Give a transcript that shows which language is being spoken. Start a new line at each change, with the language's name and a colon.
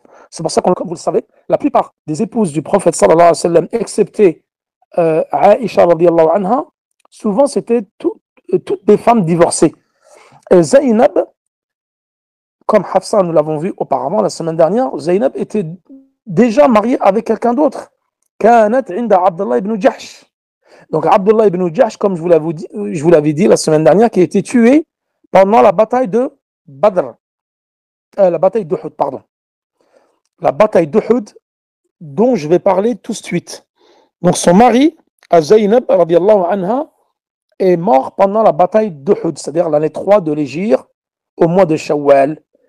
French: C'est pour ça qu'on, comme vous le savez, la plupart des épouses du prophète sallallahu alayhi wa sallam, excepté Aïcha radiyallahu anha, souvent c'était toutes des femmes divorcées. Et Zaynab, comme Hafsa, nous l'avons vu auparavant la semaine dernière, Zaynab était déjà mariée avec quelqu'un d'autre.
Arabic: كانت عند عبد الله ibn Jahsh.
French: Donc Abdullah ibn Jahsh, comme je vous l'avais dit la semaine dernière, qui a été tué pendant la bataille de Badr, la bataille d'Uhud, pardon. La bataille d'Uhud, dont je vais parler tout de suite. Donc son mari, Zaynab, radiallahu anha, est mort pendant la bataille d'Uhud, c'est-à-dire l'année 3 de l'Hégire, au mois de Shawwal.